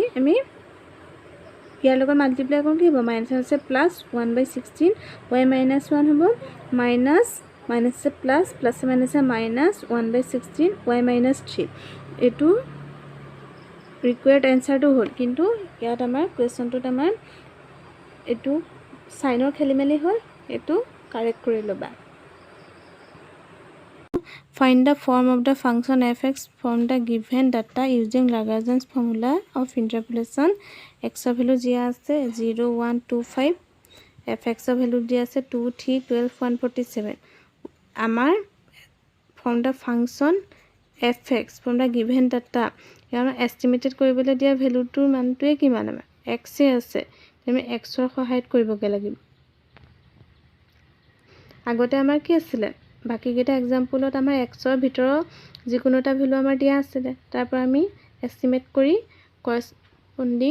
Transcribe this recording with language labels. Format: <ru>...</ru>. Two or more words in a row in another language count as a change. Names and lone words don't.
<as>আমি ইয়াৰ লগত মাল্টিপ্লাই কৰোঁ কি হ'ব মাইনাছ আছে প্লাছ 1/16 y-1 হ'ব মাইনাছ আছে প্লাছ প্লাছে মাইনাছে মাইনাছ 1/16 y-3 এইটো</as> <en>required answer</en> <as>হ'ল কিন্তু ইয়াত আমাৰ কুৱেশ্যনটোত আমাৰ এইটো চাইনৰ খেলিমেলি হ'ল এইটো কাৰেক্ট কৰি ল'বা</as> <en>Find the form of the function f(x) from the given data using Lagrange's formula of interpolation. X of value</en> <as>দিয়া আছে 0, 1, 2, 5.</as> <en>fx of value</en> <as>দিয়া আছে 2, 3, 12, 147. আমাৰ</as> <en>from the function fx from the given data</en> <as>ইয়াৰ এষ্টিমেটেড কৰিবলৈ দিয়া ভেলুটোৰ মানটোৱে কিমান আমাৰ x আছে আমি x ৰ সহায়ত কৰিবগে লাগিব আগতে আমাৰ কি আছিলে বাকিকেইটা এক্সাম্পলত আমাৰ x ৰ ভিতৰত যিকোনো এটা ভেলু আমাৰ দিয়া আছিলে তাৰপৰা আমি এষ্টিমেট কৰি কৰস্পন্ডিং</as>